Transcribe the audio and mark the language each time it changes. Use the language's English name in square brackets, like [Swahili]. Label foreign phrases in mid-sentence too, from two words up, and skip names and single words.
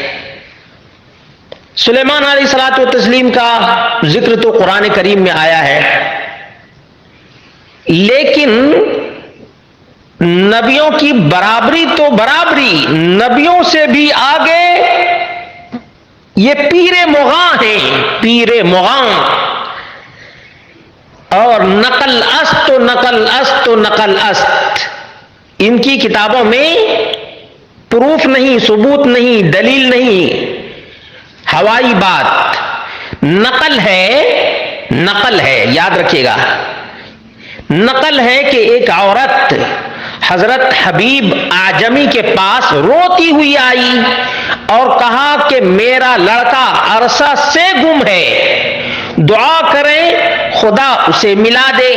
[Urdu] سلیمان [Arabic] علیہ الصلوۃ والتسلیم [Urdu] کا ذکر تو قرآن کریم میں آیا ہے، لیکن نبیوں کی برابری تو برابری، نبیوں سے بھی آگے یہ پیر مغاں ہیں، پیر مغاں، اور [Persian] نقل است و نقل است و نقل است۔ [Urdu] ان کی کتابوں میں پروف نہیں، ثبوت نہیں، دلیل نہیں، ہوائی بات، نقل ہے، نقل ہے، یاد رکھیے گا۔ نقل ہے کہ ایک عورت حضرت حبیب اعجمی کے پاس روتی ہوئی آئی اور کہا کہ میرا لڑکا عرصہ سے گم ہے، دعا کریں خدا اسے ملا دے۔